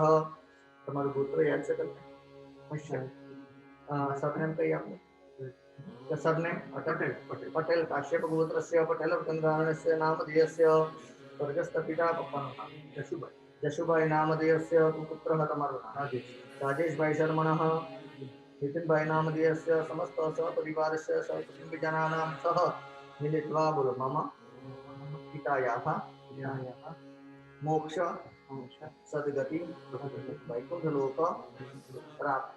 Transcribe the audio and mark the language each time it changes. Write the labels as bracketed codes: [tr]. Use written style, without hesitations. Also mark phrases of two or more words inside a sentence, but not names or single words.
[gu] તમારું ગોત્ર યાદ છે તમને? સરનેમ કઈ આપનું? સરનેમ પટેલ। પટેલ [sa] કાશ્યપ ગોત્રસ્ય પટેલ ગંગારણस्य નામધેયस्य [gu] સ્વર્ગસ્થ પિતા પપ્પાનું નામ જશુભાઈ। [sa] જશુભાઈ નામધેયस्य પુત્રः [gu] તમારું નામ રાજેશભાઈ શર્મણः। [sa] नितिनभाई नामधेयस्य समस्त सपरिवारस्य सकुटुम्बिजनानां सह मिलित्वा बोलो मम पितायाः मोक्ष सद्गति वैकुंठलोक प्राप्ति